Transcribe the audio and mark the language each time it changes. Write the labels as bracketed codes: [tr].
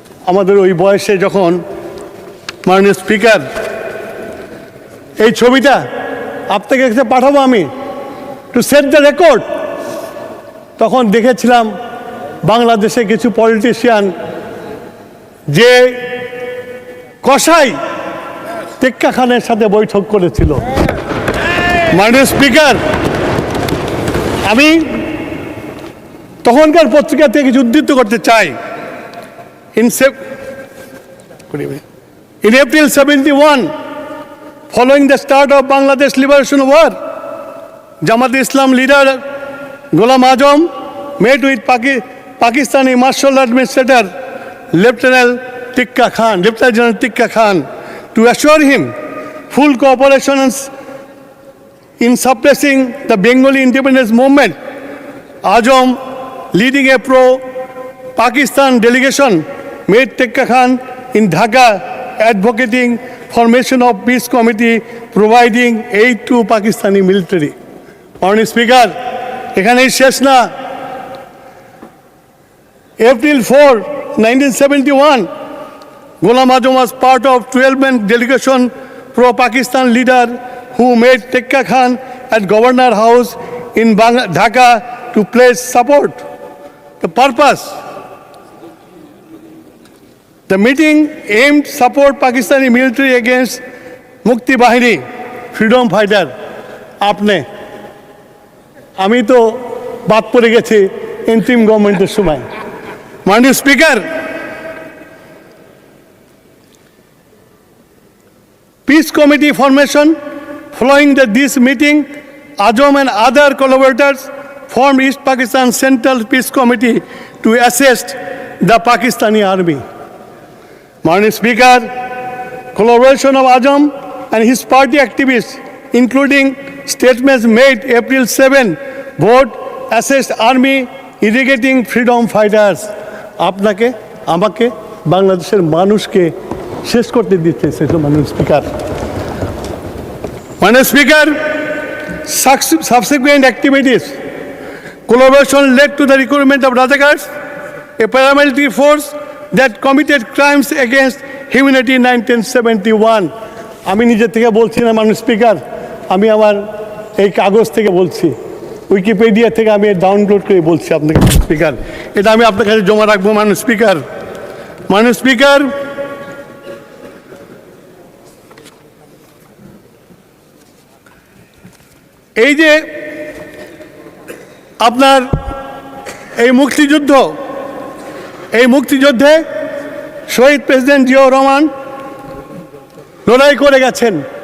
[bn] আমাদের ওই বয়সে যখন, মাননীয় স্পিকার, এই ছবিটা আপনাকে কাছে পাঠাবো আমি, [en] to set the record, [bn] তখন দেখেছিলাম বাংলাদেশে কিছু পলিটিশিয়ান যে কসাই টেক্কা খানের সাথে বৈঠক করেছিল। মাননীয় স্পিকার, আমি তখনকার পত্রিকা থেকে কিছু উদ্ধৃত করতে চাই। [en] In April 71, following the start of Bangladesh Liberation War, Jamaat Islam leader Ghulam Azam met with Pakistani Martial Administrator Lieutenant General Tikka Khan to assure him full cooperation in suppressing the Bengali independence movement. Azam, leading a pro-Pakistan delegation, met Tikka Khan in Dhaka, advocating formation of peace committee, providing aid to Pakistani military. Honorable Speaker, [bn] এখানেই শেষ না। [en] April 4, 1971, Ghulam Azam was part of 12-man delegation pro-Pakistan leader who met Tikka Khan at Governor House in Dhaka to pledge support. The purpose: the meeting aimed support Pakistani military against Mukti Bahini, freedom fighter. [bn] আপনি, আমি তো বাদ পড়ে গেছি interim গভর্নমেন্টের সময়। মাননীয় speaker, [en] Peace Committee formation. Following this meeting, Azam and other collaborators formed East Pakistan Central Peace Committee to assist the Pakistani army. Honorable Speaker, collaboration of Azam and his party activists, including statements made April 7, vote assist army irrigating freedom fighters. [bn] আপনাকে, আমাকে, বাংলাদেশের মানুষকে শেষ করতে দিতেছে মাননীয় speaker. মাননীয় speaker, [en] subsequent activities, collaboration led to the recruitment of Rajagars, a paramilitary force that committed crimes against humanity in 1971. [bn] আমি নিজে থেকে বলছি না মাননীয় স্পিকার, আমি আমার এই কাগজ থেকে বলছি, উইকিপিডিয়া থেকে আমি ডাউনলোড করে বলছি আপনাকে স্পিকার। এটা আমি আপনার কাছে জমা রাখবো মাননীয় স্পিকার। মাননীয় স্পিকার, এই যে আপনার এই মুক্তিযুদ্ধ, এই মুক্তিযুদ্ধে শহীদ প্রেসিডেন্ট জিয়াউর রহমান লড়াই করে গেছেন।